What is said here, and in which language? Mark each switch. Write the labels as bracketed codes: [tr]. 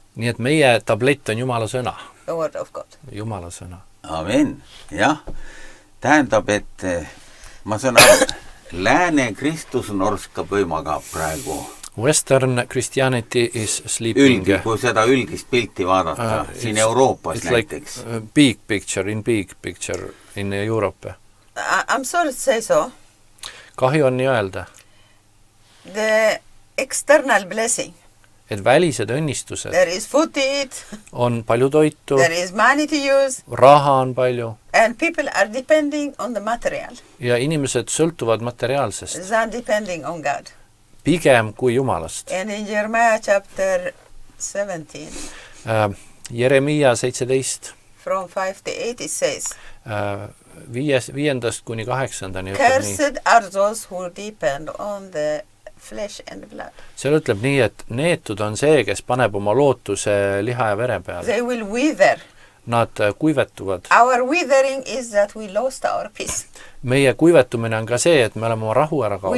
[et] Nii et meie tablett on Jumala sõna. [en] The word of God. [et] Jumala sõna. Amen. jah, tähendab, et ma saan aru, lääne Kristus norskab või magab praegu. [en] Western Christianity is sleeping. [et] Kui seda üldist pilti vaadata, siin Euroopas näiteks. [en] Like big picture in Europe. I'm sorry to say so. [et] Kahju on nii öelda. [en] The external blessing. [et] Et välised õnnistused. [en] There is food to eat. [et] On palju toitu. [en] There is money to use. [et] Raha on palju. [en] And people are depending on the material. [et] Ja inimesed sõltuvad materiaalsest. [en] They are depending on God. [et] Pigem kui Jumalast. [en] And in Jeremiah chapter 17. [et] Jeremia 17. [en] From 5 to 8 it says. [et] 5. kuni 8. [en] Cursed are those who depend on the flesh and blood. [et] Seal ütleb nii, et neetud on see, kes paneb oma lootuse liha ja vere peale. [en] They will wither. [et] Nad kuivetuvad. [en] Our withering is that we lost our peace. [et] Meie kuivetumine on ka see, et me oleme oma rahu ära kaotanud.